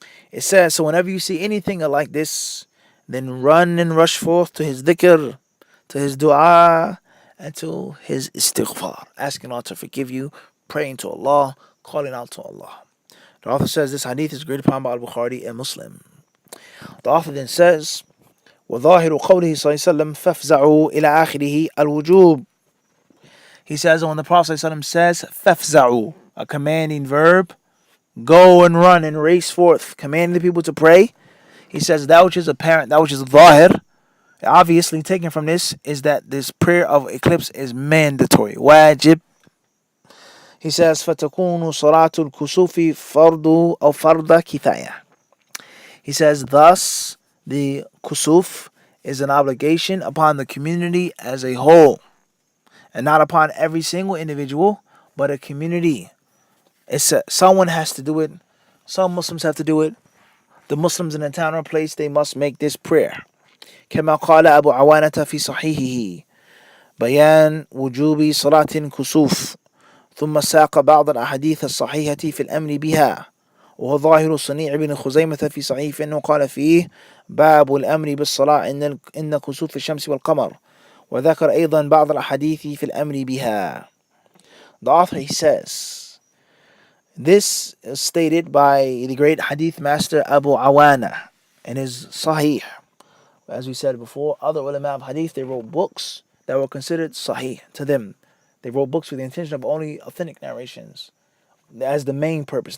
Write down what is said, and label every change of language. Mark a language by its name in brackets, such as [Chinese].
[English] It says, so whenever you see anything like this, then run and rush forth to his dhikr, to his dua, and to his istighfar, asking Allah to forgive you, praying to Allah, calling out to Allah. The author says this hadith is graded upon by Al-Bukhari and Muslim. The author then says, [Arabic] وظاهر قوله صلى الله عليه وسلم فافزعوا إلى آخره الوجوب. [English] He says when the Prophet ﷺ says فافزعوا, a commanding verb, go and run and race forth, commanding the people to pray. He says that which is apparent, that which is ظاهر, obviously taken from this is that this prayer of eclipse is mandatory, wajib. He says [Arabic] فتكون صلاة الكسوف فرض أو فرض كفاية. [English] He says thus the kusuf is an obligation upon the community as a whole, and not upon every single individual, but a community. Someone has to do it. Some Muslims have to do it. The Muslims in a town or place, they must make this prayer. [Arabic] كما قال أبو عوانة في صحيحه بيان وجوب صلاة كسوف ثم ساق بعض الأحاديث الصحيحة في الأمر بها، وهو ظاهر صنيع بن خزيمة في صحيح أنه قال فيه باب الأمر بالصلاة إن كسوف الشمس والقمر، وذكر أيضا بعض الأحاديث في الأمر بها. [English] The author, he says, this is stated by the great hadith master Abu Awana in his Sahih. As we said before, other ulama of hadith, they wrote books that were considered Sahih to them. They wrote books with the intention of only authentic narrations as the main purpose.